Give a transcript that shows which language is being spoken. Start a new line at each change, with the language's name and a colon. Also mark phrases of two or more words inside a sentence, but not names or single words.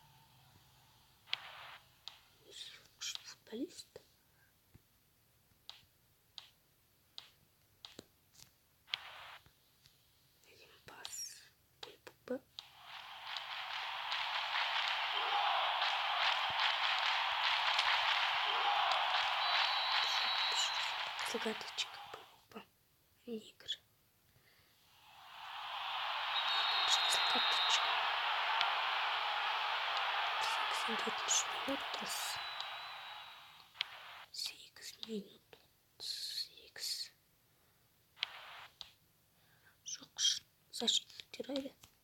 Russian: Футболист. Один пас. Пол Погба. Загадочка Пол Погба. Игры. Загадочка. 87 минут. 8 минут. 8.
Kazakh: Жоқ, защитниктер айды.